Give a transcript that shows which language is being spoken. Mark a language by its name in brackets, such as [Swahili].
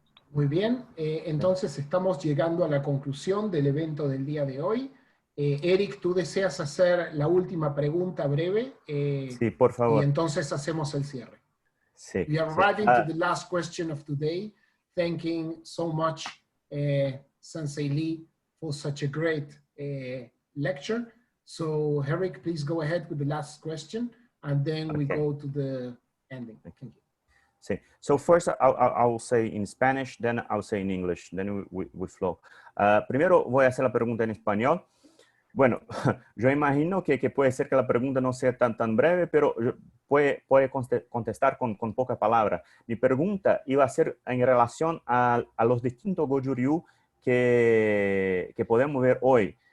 [Spanish] Muy bien, entonces estamos llegando a la conclusión del evento del día de hoy. Eric, ¿tú deseas hacer la última pregunta breve? Sí, por Y favor. entonces hacemos el cierre. Sí. [English] We are arriving to the last question of today. Thanking so much Sensei Lee for such a great lecture. So Eric, please go ahead with the last question and then we Okay. go to the ending. Thank you. [Spanish] Sí. [English] So first I will say in Spanish, then I'll say in English, then we flow. [Spanish] Primero voy a hacer la pregunta en español. Bueno, yo imagino que puede ser que la pregunta no sea tan breve, pero puede contestar con pocas palabras. Mi pregunta iba a ser en relación a los distintos Goju Ryu que podemos ver hoy.